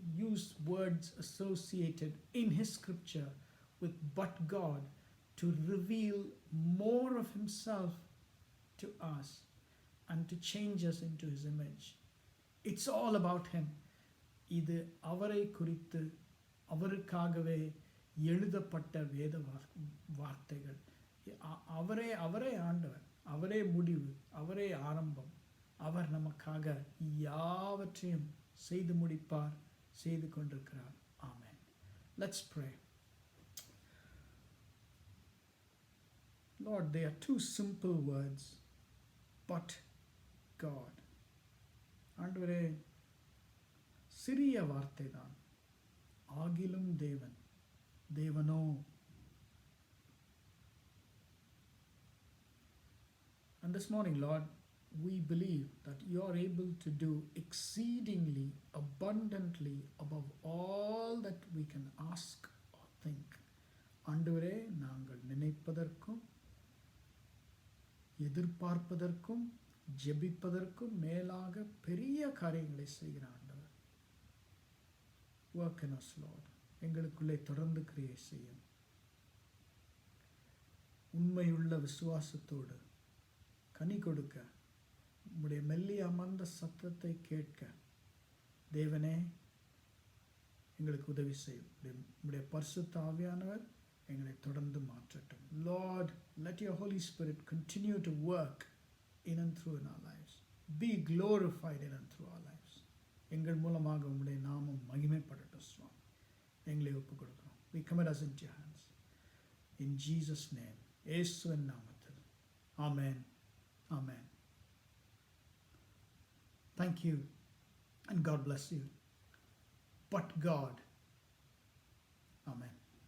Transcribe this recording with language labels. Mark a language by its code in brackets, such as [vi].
[en] use words associated in his scripture with but God to reveal more of himself to us and to change us into his image. It's all about him. [ta] இது அவரை குறித்து அவருக்காகவே எழுதப்பட்ட வேத வார்த்தைகள். அவரே ஆண்டவர், அவரே முடிவு, அவரே ஆரம்பம். அவர் நமக்காக யாவற்றையும் செய்து முடிப்பார், செய்து கொண்டிருக்கிறார். [en] ஆமென். Let's pray. Lord, they are two simple words, but God. [ta] ஆண்டவரே, சிறிய வார்த்தை தான், ஆகிலும் தேவன், தேவனோ. [en] And this morning, Lord, we believe that you are able to do exceedingly abundantly above all that we can ask or think. [ta] ஆண்டவரே, நாங்கள் நினைப்பதற்கும் எதிர்பார்ப்பதற்கும் ஜெபிப்பதற்கும் மேலாக பெரிய காரியங்களை செய்கிற ஆண்டவர். [en] Work in us, Lord. [ta] எங்களுக்குள்ளே தொடர்ந்து கிரியை செய்யும். உண்மையுள்ள விசுவாசத்தோடு கனி கொடுக்க, உம்முடைய மெல்லி அமர்ந்த சத்தத்தை கேட்க தேவனே எங்களுக்கு உதவி செய்யும். உம்முடைய பரிசுத்த ஆவியானவர் எங்களை தொடர்ந்து மாற்றட்டும். [en] Lord, let your Holy Spirit continue to work in and through in our lives. Be glorified in and through our lives. [ta] எங்கள் மூலமாக உம்முடைய நாமம் மகிமைப்படட்டும் சுவாமி. எங்களை ஒப்புக் கொடுக்கிறோம். [en] We commit us into your hands. In Jesus' name. [ta] இயேசுவின் நாமத்தில். [en] Amen. Amen. Thank you and God bless you. But God. Amen.